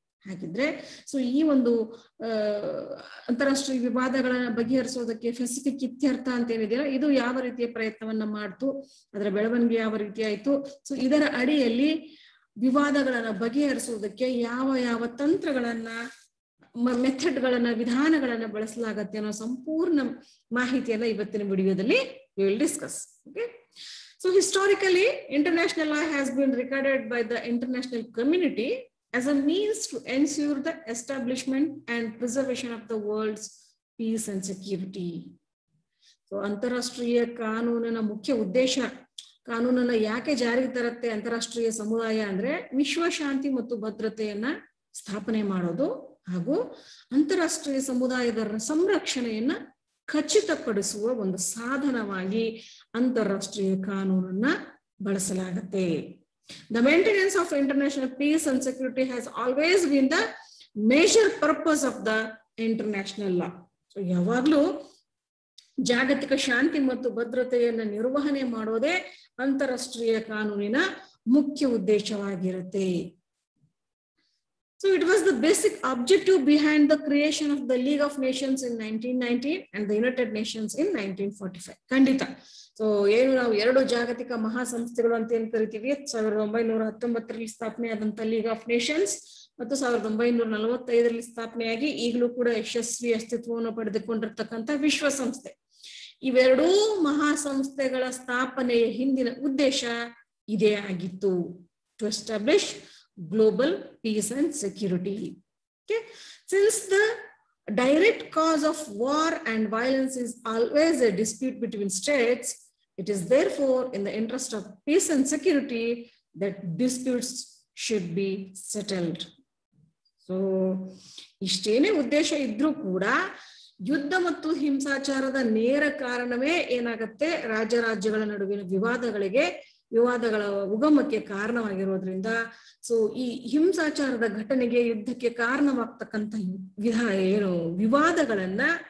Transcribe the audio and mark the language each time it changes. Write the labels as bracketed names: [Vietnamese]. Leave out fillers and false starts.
[Kannada] ಹಾಗಿದ್ರೆ ಸೊ ಈ ಒಂದು ಅಂತಾರಾಷ್ಟ್ರೀಯ ವಿವಾದಗಳನ್ನ ಬಗೆಹರಿಸೋದಕ್ಕೆ ಪೆಸಿಫಿಕ್ ಇತ್ಯರ್ಥ ಅಂತ ಏನಿದೆಯಲ್ಲ, ಇದು ಯಾವ ರೀತಿಯ ಪ್ರಯತ್ನವನ್ನ ಮಾಡ್ತು, ಅದರ ಬೆಳವಣಿಗೆ ಯಾವ ರೀತಿ ಆಯ್ತು, ಸೊ ಇದರ ಅಡಿಯಲ್ಲಿ ವಿವಾದಗಳನ್ನ ಬಗೆಹರಿಸೋದಕ್ಕೆ ಯಾವ ಯಾವ ತಂತ್ರಗಳನ್ನ, ಮೆಥಡ್ಗಳನ್ನ, ವಿಧಾನಗಳನ್ನ ಬಳಸಲಾಗತ್ತೆ ಅನ್ನೋ ಸಂಪೂರ್ಣ ಮಾಹಿತಿಯನ್ನ ಇವತ್ತಿನ ವಿಡಿಯೋದಲ್ಲಿ [English] we will discuss. Okay, so historically international law has been regarded by the international community as a means to ensure the establishment and preservation of the world's peace and security. [Kannada] So ಅಂತಾರಾಷ್ಟ್ರೀಯ ಕಾನೂನಿನ ಮುಖ್ಯ ಉದ್ದೇಶ, ಕಾನೂನನ್ನ ಯಾಕೆ ಜಾರಿಗೆ ತರುತ್ತೆ ಅಂತಾರಾಷ್ಟ್ರೀಯ ಸಮುದಾಯ ಅಂದ್ರೆ ವಿಶ್ವಶಾಂತಿ ಮತ್ತು ಭದ್ರತೆಯನ್ನ ಸ್ಥಾಪನೆ ಮಾಡೋದು ಹಾಗೂ ಅಂತಾರಾಷ್ಟ್ರೀಯ ಸಮುದಾಯದ ಸಂರಕ್ಷಣೆಯನ್ನ ಖಚಿತಪಡಿಸುವ ಒಂದು ಸಾಧನವಾಗಿ ಅಂತಾರಾಷ್ಟ್ರೀಯ ಕಾನೂನನ್ನ ಬಳಸಲಾಗುತ್ತೆ. [English] The maintenance of international peace and security has always been the major purpose of the international law. [Kannada] So ಯಾವಾಗ್ಲೂ ಜಾಗತಿಕ ಶಾಂತಿ ಮತ್ತು ಭದ್ರತೆಯನ್ನ ನಿರ್ವಹಣೆ ಮಾಡೋದೇ ಅಂತಾರಾಷ್ಟ್ರೀಯ ಕಾನೂನಿನ ಮುಖ್ಯ ಉದ್ದೇಶವಾಗಿರುತ್ತೆ. [English] So it was the basic objective behind the creation of the League of Nations in 1919 and the United Nations in 1945. [Kannada] ಖಂಡಿತ. ಸೊ ಏನು ನಾವು ಎರಡು ಜಾಗತಿಕ ಮಹಾಸಂಸ್ಥೆಗಳು ಅಂತ ಏನ್ ಕರಿತೀವಿ, 1919ರಲ್ಲಿ ಸ್ಥಾಪನೆಯಾದಂತ ಲೀಗ್ ಆಫ್ ನೇಷನ್ಸ್ ಮತ್ತು 1945ರಲ್ಲಿ ಸ್ಥಾಪನೆಯಾಗಿ ಈಗಲೂ ಕೂಡ ಯಶಸ್ವಿ ಅಸ್ತಿತ್ವವನ್ನು ಪಡೆದುಕೊಂಡಿರ್ತಕ್ಕಂಥ ವಿಶ್ವಸಂಸ್ಥೆ. ಇವೆರಡೂ ಮಹಾಸಂಸ್ಥೆಗಳ ಸ್ಥಾಪನೆಯ ಹಿಂದಿನ ಉದ್ದೇಶ ಇದೇ ಆಗಿತ್ತು, [English] To establish global peace and security. Okay, since the direct cause of war and violence is always a dispute between states, it is therefore in the interest of peace and security that disputes should be settled. [Kannada] So ಇಷ್ಟೇನೇ ಉದ್ದೇಶ ಇದ್ರೂ ಕೂಡ ಯುದ್ಧ ಮತ್ತು ಹಿಂಸಾಚಾರದ ನೇರ ಕಾರಣವೇ ಏನಾಗತ್ತೆ, ರಾಜ್ಯಗಳ ನಡುವಿನ ವಿವಾದಗಳ ಉಗಮಕ್ಕೆ ಕಾರಣವಾಗಿರೋದ್ರಿಂದ ಸೊ ಈ ಹಿಂಸಾಚಾರದ ಘಟನೆಗೆ, ಯುದ್ಧಕ್ಕೆ ಕಾರಣವಾಗ್ತಕ್ಕಂಥ ವಿವಾದಗಳನ್ನ